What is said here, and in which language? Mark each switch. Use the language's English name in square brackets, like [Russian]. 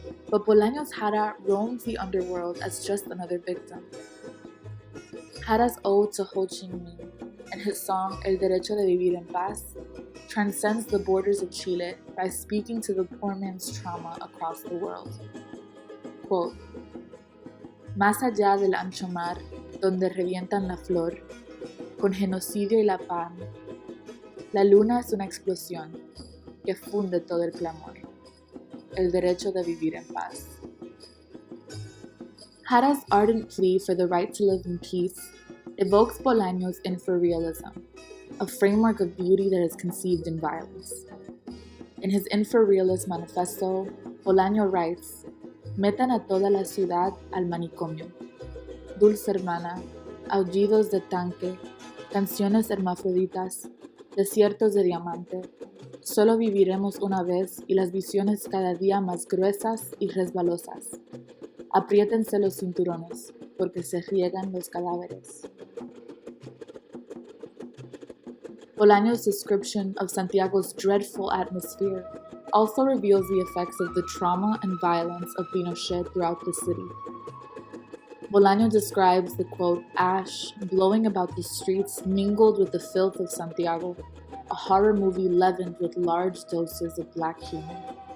[English] But Bolaño's Jara roams the underworld as just another victim. Jara's ode to Ho Chi Minh and his song El Derecho de Vivir en Paz transcends the borders of Chile by speaking to the poor man's trauma across the world. [Spanish] Quote, "Más allá del ancho mar, donde revientan la flor, con genocidio y la pan, la luna es una explosión que funde todo el clamor." el derecho de vivir en paz. [English] Jara's ardent plea for the right to live in peace evokes Bolaño's infrarealism, a framework of beauty that is conceived in violence. In his infrarealist manifesto, Bolaño writes, [Spanish] "Metan a toda la ciudad al manicomio. Dulce hermana, aullidos de tanque, canciones hermafroditas, desiertos de diamante. Solo viviremos una vez y las visiones cada día más gruesas y resbalosas. Apriétense los cinturones, porque se riegan los cadáveres." [English] Bolaño's description of Santiago's dreadful atmosphere also reveals the effects of the trauma and violence of Pinochet throughout the city. Bolaño describes the, quote, ash blowing about the streets mingled with the filth of Santiago, a horror movie leavened with large doses of black humor.